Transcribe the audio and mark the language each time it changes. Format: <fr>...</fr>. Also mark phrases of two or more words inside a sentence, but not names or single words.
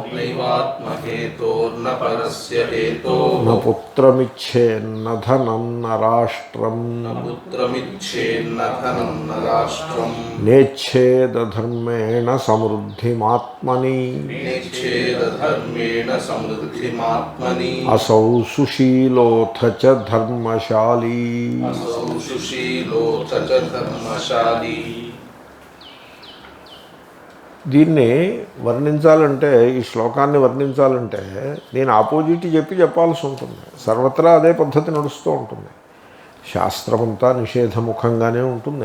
<sa>न पुत्रमिच्छेन्न धनं न राष्ट्रम् नेच्छेदधर्मेण समृद्धिमात्मनि असौ सुशीलोऽथ च धर्मशाली।</sa> <te>దీన్ని వర్ణించాలంటే, ఈ శ్లోకాన్ని వర్ణించాలంటే నేను ఆపోజిట్ చెప్పాల్సి ఉంటుంది. సర్వత్రా అదే పద్ధతి నడుస్తూ ఉంటుంది. శాస్త్రమంతా నిషేధముఖంగానే ఉంటుంది.</te>